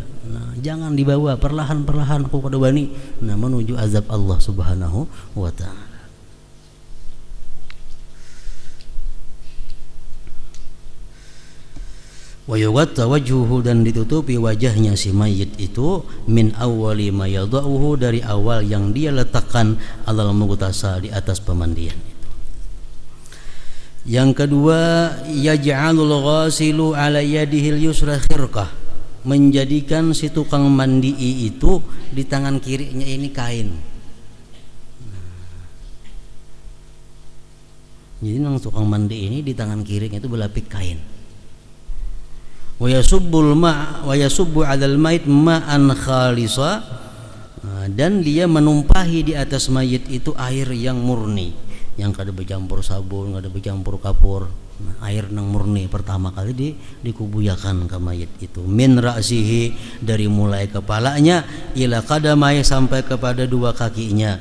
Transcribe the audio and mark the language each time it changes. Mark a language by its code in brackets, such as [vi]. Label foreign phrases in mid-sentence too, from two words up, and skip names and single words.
[bjn] Nah, jangan dibawa, perlahan-perlahan aku kada wani. Nah, menuju azab Allah [ar] سبحانه وتعالى. ويغطى وجهه, [bjn] dan ditutupi wajahnya si mayit itu [ar] من أول ما يضعه, [bjn] dari awal yang dia letakkan [ar] على المغتسل, [bjn] di atas pemandian itu. Yang kedua, [ar] يجعل الغاسل على يده اليسرى خرقة, [bjn] menjadikan si tukang mandi itu di tangan kirinya ini kain. Jadi nang tukang mandi ini di tangan kirinya itu berlapik kain. [ar] ويصب الماء ويصب على الميت ماء خالصا, [bjn] dan dia menumpahi di atas mayit itu air yang murni, yang kada bercampur sabun, kada bercampur kapur. Air nang murni pertama kali dikubuyakan ke mayit itu, [ar] من رأسه, [bjn] dari mulai kepalanya, [ar] إلى قدمي, [bjn] sampai kepada dua kakinya.